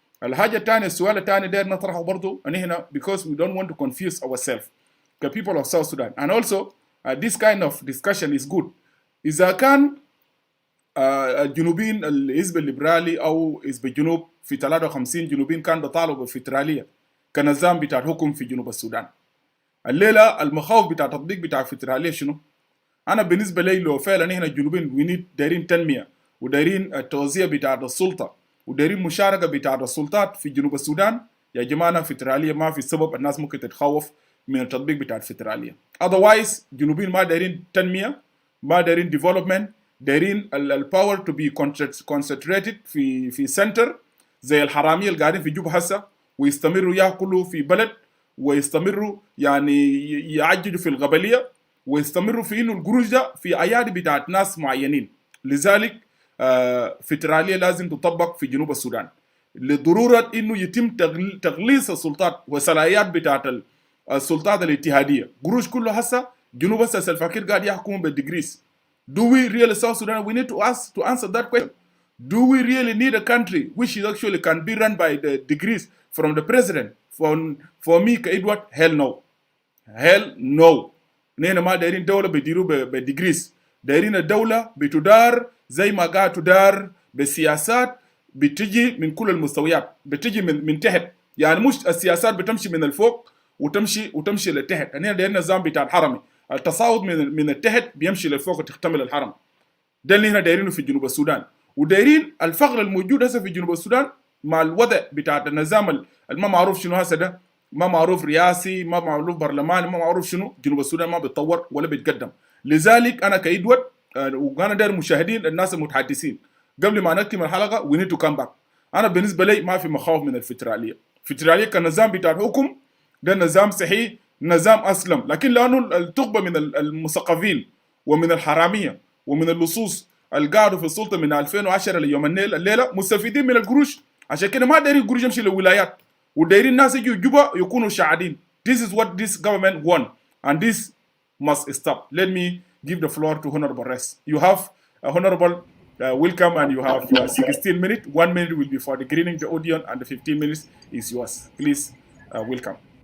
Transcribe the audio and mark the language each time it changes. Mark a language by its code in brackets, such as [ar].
[ar] الحاجة الثانية السؤال الثاني داير نطرحه برضو أنا هنا [en] because we don't want to confuse ourselves the people of South Sudan, and also this kind of discussion is good. [ar] إذا كان الجنوبيين الحزب الليبرالي أو حزب الجنوب في 53 جنوبيين كان بيطالبوا بالفيدرالية كنظام بتاع الحكم في جنوب السودان. الليلة المخاوف بتاع التطبيق بتاع الفيدرالية شنو؟ أنا بالنسبة لي لو فعلا هنا الجنوبيين دايرين تنمية ودايرين التوزيع بتاع السلطة ودايرين مشاركة بتاع السلطات في جنوب السودان، يا جماعة فيدرالية ما في سبب الناس ممكن تتخوف من التطبيق بتاع الفيدرالية. otherwise الجنوبيين ما دايرين تنمية، ما دايرين development، دايرين الباور [en] to be concentrated [ar] في سنتر زي الحرامية اللي قاعدين في جوبا هسه، ويستمروا ياكلوا في بلد، ويستمروا يعني يعجلوا في القبلية، ويستمروا في انه القروش ده في ايادي بتاعت ناس معينين. لذلك فيدرالية لازم تطبق في جنوب السودان لضرورة انه يتم تغليظ السلطات والصلاحيات بتاعت السلطات الاتحادية. قروش كله هسه جنوب هسه الفقير قاعد يحكموا بالديجريز. [en] Do we really South Sudan? We need to answer that question. Do we really need a country which is actually can be run by the degrees from the president? For me, Edward, hell no. Hell no. [ar] نحن ما دايرين دولة بيديروا بديجريز، دايرين الدولة بتدار زي ما قاعد تدار بالسياسات بتجي من كل المستويات، بتجي من تحت، يعني مش السياسات بتمشي من الفوق وتمشي لتحت. نحن دايرين نظام بتاع الحرمي، التصاعد من التحت بيمشي لفوق وتكتمل الحرم. ده اللي هنا دايرينه في جنوب السودان، ودايرين الفقر الموجود هسه في جنوب السودان مع الوضع بتاع النظام ما معروف شنو هسه ده، ما معروف رئاسي، ما معروف برلماني، ما معروف شنو. جنوب السودان ما بيتطور ولا بيتقدم. لذلك انا كإدوارد وانا داير مشاهدين الناس المتحدثين قبل ما نختم الحلقه [en] we need to come back. [ar] انا بالنسبه لي ما في مخاوف من الفيدراليه. الفيدراليه كنظام بتاع الحكم ده نظام صحيح، نظام اسلم، لكن لانه التقبه من المثقفين ومن الحراميه ومن اللصوص اللي قعدوا في السلطه من 2010 ليوم الليله مستفيدين من القروش، عشان كده ما دايرين القروش يمشي للولايات، ودايرين الناس يجوا جوبا يكونوا شاعدين. [en] This is what this government want and this must stop. Let me give the floor to Honorable Res. You have Honorable welcome, and you have 16 minutes. 1 minute will be for the greeting the audience, and the 15 minutes is yours. Please welcome.